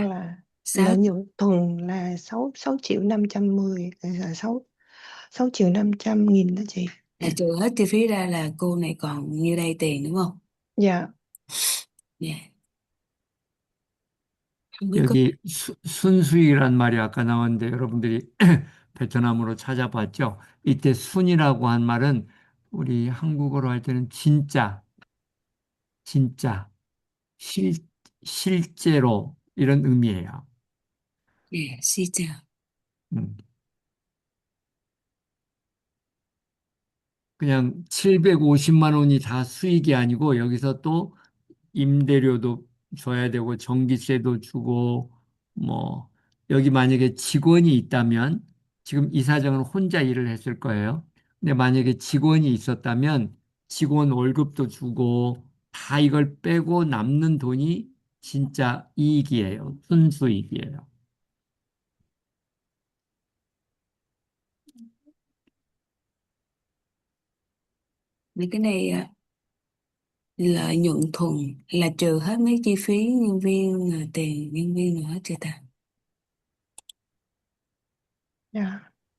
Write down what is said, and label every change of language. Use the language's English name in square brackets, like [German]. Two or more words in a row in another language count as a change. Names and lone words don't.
[Vietnamese] Là 6 lợi nhuận thuần là 6 triệu 510, là 6 6 triệu 500 nghìn đó chị. là trừ hết chi phí ra là cô này còn nhiêu đây tiền đúng không? Dạ. Dạ. Không biết có [Korean] 여기 순수익이란 말이 아까 나왔는데 여러분들이 베트남어로 찾아봤죠? 이때 순이라고 한 말은 우리 한국어로 할 때는 진짜, 진짜, 실, 실제로 이런 의미예요. [Vietnamese] dạ, suy chào. [Korean] 음. 그냥 750만 원이 다 수익이 아니고 여기서 또 임대료도 줘야 되고 전기세도 주고 뭐 여기 만약에 직원이 있다면 지금 이사장은 혼자 일을 했을 거예요. 근데 만약에 직원이 있었다면 직원 월급도 주고 다 이걸 빼고 남는 돈이 진짜 이익이에요. 순수익이에요. [Vietnamese] Vì cái này lợi nhuận thuần là trừ hết mấy chi phí nhân viên, tiền nhân viên nữa hết chưa ta? Dạ.